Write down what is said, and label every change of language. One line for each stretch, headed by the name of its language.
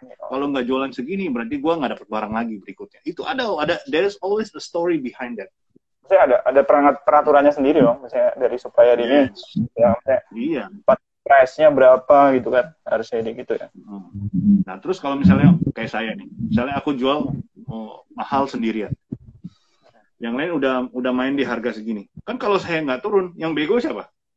Indonesian: Kalau nggak jualan segini berarti gue nggak dapat barang lagi berikutnya.
English: Itu ada there is always a story behind that.
Indonesian: Maksudnya ada peraturannya sendiri dong, misalnya dari supplier ini, ya, iya. Price-nya berapa gitu kan, harusnya gitu ya. Nah terus kalau misalnya kayak saya nih, misalnya aku jual mahal sendirian, yang lain udah main di harga segini, kan kalau saya nggak turun, yang bego siapa?